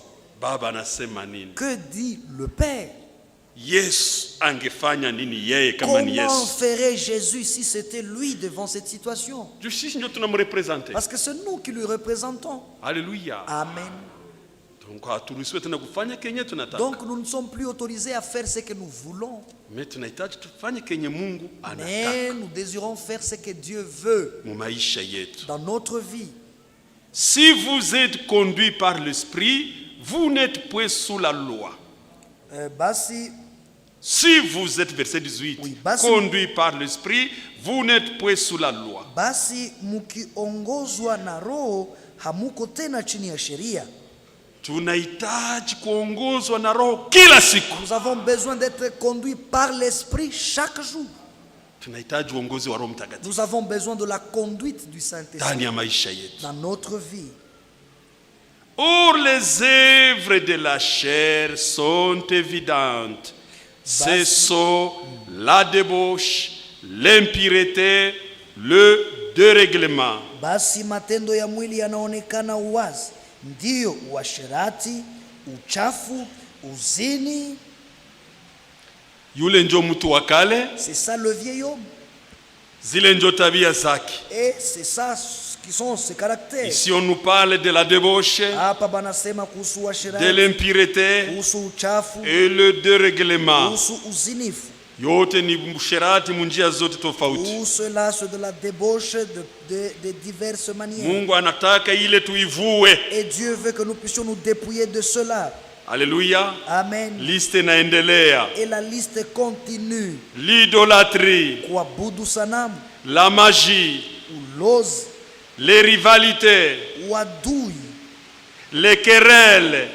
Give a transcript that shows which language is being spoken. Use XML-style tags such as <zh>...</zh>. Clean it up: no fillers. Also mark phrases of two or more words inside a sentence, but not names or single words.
<sw>Baba anasema nini?</sw> <fr>Que dit le Père?</fr> <sw>Yesu angefanya nini yeye kama ni Yesu?</sw> <fr>Comment ferait Jésus si c'était lui devant cette situation? Parce que c'est nous qui lui représentons. Alléluia. Amen. Donc nous ne sommes plus autorisés à faire ce que nous voulons. Mais nous désirons faire ce que Dieu veut dans notre vie. Si vous êtes conduit par l'esprit, vous n'êtes point sous la loi. Si vous êtes, verset 18, conduit par l'esprit, vous n'êtes point sous la loi.</fr> <sw>Basi mukiongozwa na roho hamuko tena chini ya sheria. Tunahitaji kuongozwa na roho kila siku.</sw> <fr>Nous avons besoin d'être conduits par l'esprit chaque jour.</fr> <sw>Tunahitaji uongozi wa Roho Mtakatifu.</sw> <fr>Nous avons besoin de la conduite du Saint-Esprit</fr> <sw>ndani ya maisha yetu.</sw> <fr>Dans notre vie. Or les œuvres de la chair sont évidentes. Ce sont la débauche, l'impureté, le dérèglement.</fr> <sw>Basi matendo ya mwili yanaonekana wazi, ndiyo uasherati, uchafu, uzini. Yule ndio mtu wa kale.</sw> <fr>C'est ça le vieil homme.</fr> <sw>Zile ndio tabia zake.</sw> <fr>Et c'est ça qui sont ses caractères. Ici on nous parle de la débauche,</fr> <sw>hapa banasema kuhusu uasherati,</sw> <fr>de l'impureté</fr> <sw>kuhusu uchafu,</sw> <fr>et le dérèglement.</fr> <sw>Kuhusu uzinifu. yote ni msherati munjia zote tofauti.</sw> <fr>Tout cela c'est de la débauche de diverses manières.</fr> <sw>Mungu anataka ile tuivue.</sw> <fr>Et Dieu veut que nous puissions nous dépouiller de cela. Alléluia. Amen.</fr> <sw>Liste inaendelea.</sw> <fr>Et la liste continue. L'idolâtrie,</fr> <sw>Kuabudu sanamu,</sw> <fr>la magie,</fr> <sw>ulozi,</sw> <fr>les rivalités,</fr> <sw>uadui,</sw> <fr>les querelles,</fr>